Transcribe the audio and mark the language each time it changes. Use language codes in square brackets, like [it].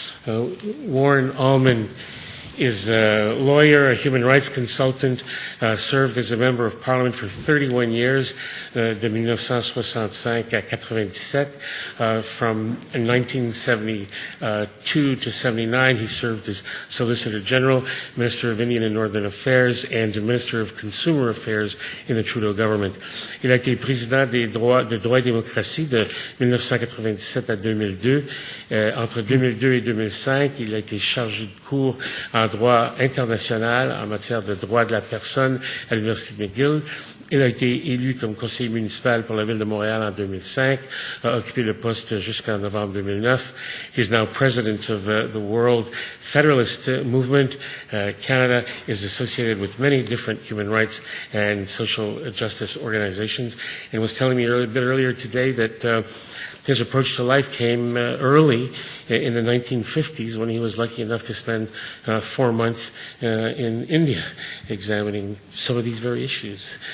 [en] Warren Allmand is a lawyer, a human rights consultant, served as a member of parliament for 31 years, [fr] de 1965 à 97. [en] From 1972 to 79, he served as Solicitor General, Minister of Indian and Northern Affairs, and Minister of Consumer Affairs in the Trudeau government. [fr] Il a été président de droit et démocratie de 1997 à 2002. Entre 2002 et 2005, il a été chargé de cours en droit international en matière de droits de la personne à l'Université de McGill. Il a été élu comme conseiller municipal pour la ville de Montréal en 2005, a occupé le poste jusqu'en novembre 2009. [en] He is now president of the World Federalist Movement. Canada is associated with many different human rights and social justice organizations, and was telling me a bit earlier today that his approach to life came early in the 1950s when he was lucky enough to spend 4 months in India examining some of these very issues.